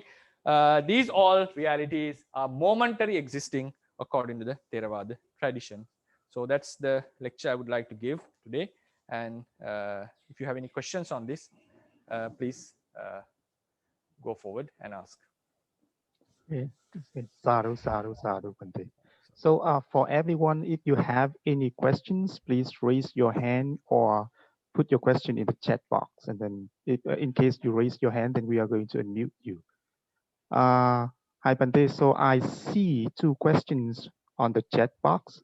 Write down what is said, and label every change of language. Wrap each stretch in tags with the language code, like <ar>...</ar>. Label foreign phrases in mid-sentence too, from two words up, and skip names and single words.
<en>These all realities are momentary existing according to the Theravada tradition. So that's the lecture I would like to give today. And if you have any questions on this, please go forward and ask. Okay.</en> <pi>Sadhu, sadhu, sadhu, Bhante.</pi> <en>So for everyone, if you have any questions, please raise your hand or put your question in the chat box. And then if, in case you raise your hand, then we are going to unmute you. Hi, Bhante. So I see two questions on the chat box.</en>